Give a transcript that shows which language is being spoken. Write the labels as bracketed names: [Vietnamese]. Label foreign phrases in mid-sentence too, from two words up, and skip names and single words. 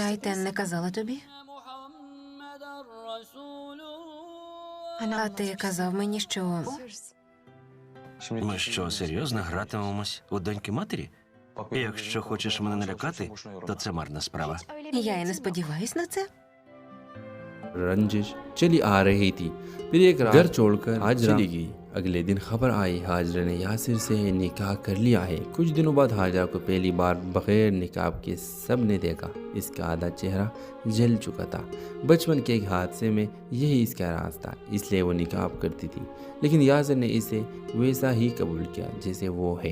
[Ukrainian] Тайтен не казала тобі? А ти казав мені, що... Ми що, серйозно гратимемось у доньки матері? Якщо хочеш мене налякати, то це марна справа. Я і не сподіваюсь на це. [Hindi] रंजिश चली आ रही थी, फिर एक रात घर छोड़कर हाजरा चली गई। अगले दिन खबर आई हाजरा ने यासिर से निकाह कर लिया है। कुछ दिनों बाद हाजरा को पहली बार बगैर निकाब के सब ने देखा। इसका आधा चेहरा जल चुका था। बचपन के एक हादसे में यही इसका राज था, इसलिए वो निकाब करती थी, लेकिन यासिर ने इसे वैसा ही कबूल किया जैसे वो है।